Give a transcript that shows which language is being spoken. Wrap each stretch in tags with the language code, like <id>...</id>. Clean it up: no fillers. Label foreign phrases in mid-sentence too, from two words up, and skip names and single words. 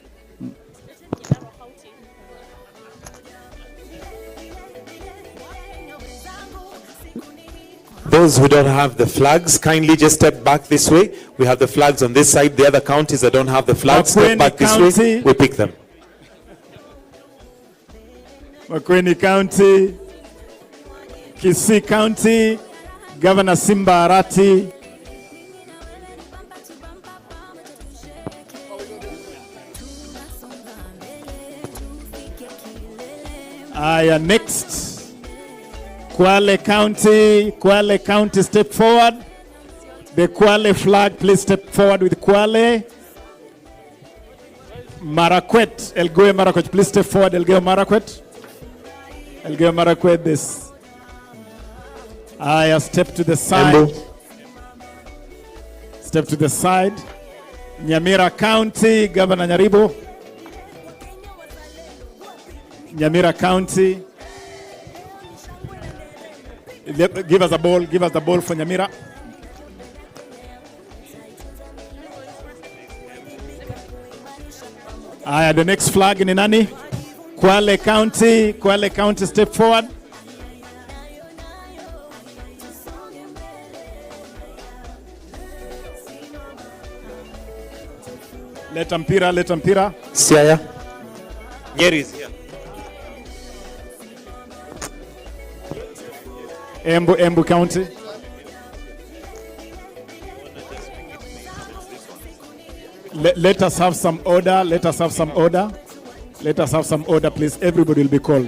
<en>Those who don't have the flags, kindly just step back this way. We have the flags on this side. The other counties that don't have the flags, step Makueni back this County. way. We pick them. Makueni County, Kisii County, Governor Simba Arati. Next. Kwale County, step forward. The Kwale flag, please step forward with Kwale. Marakwet, Elgeyo Marakwet, please step forward, Elgeyo Marakwet. Elgeyo Marakwet, this. Step to the side. Embu. Step to the side. Nyamira County, Governor Nyaribo. Nyamira County. Give us the ball for Nyamira. The next flag in nani? Kwale County, step forward.</en> <sw>Leta mpira.</sw> <en>Siaya. Nyeri is here. Embu County. Let us have some order. Let us have some order. Let us have some order, please. Everybody will be called.</en>